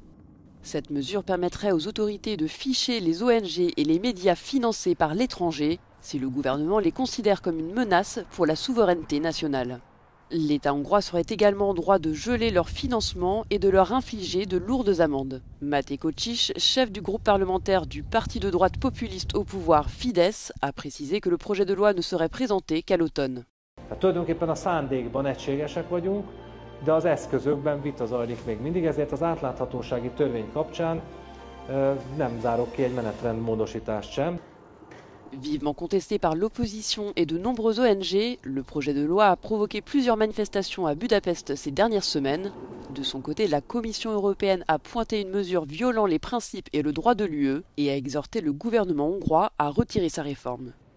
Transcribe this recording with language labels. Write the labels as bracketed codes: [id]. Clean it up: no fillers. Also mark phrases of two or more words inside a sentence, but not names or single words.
[fr] Cette mesure permettrait aux autorités de ficher les ONG et les médias financés par l'étranger si le gouvernement les considère comme une menace pour la souveraineté nationale. L'État hongrois serait également en droit de geler leur financement et de leur infliger de lourdes amendes. Matej Kocsis, chef du groupe parlementaire du parti de droite populiste au pouvoir Fidesz, a précisé que le projet de loi ne serait présenté qu'à l'automne. [hu] Tulajdonképpen a szándékban egységesek vagyunk, de az eszközökben vita zajlik még mindig, ezért az átláthatósági törvény kapcsán nem zárok ki egy menetrendmódosítást sem. [fr] Vivement contesté par l'opposition et de nombreuses ONG, le projet de loi a provoqué plusieurs manifestations à Budapest ces dernières semaines. De son côté, la Commission européenne a pointé une mesure violant les principes et le droit de l'UE et a exhorté le gouvernement hongrois à retirer sa réforme.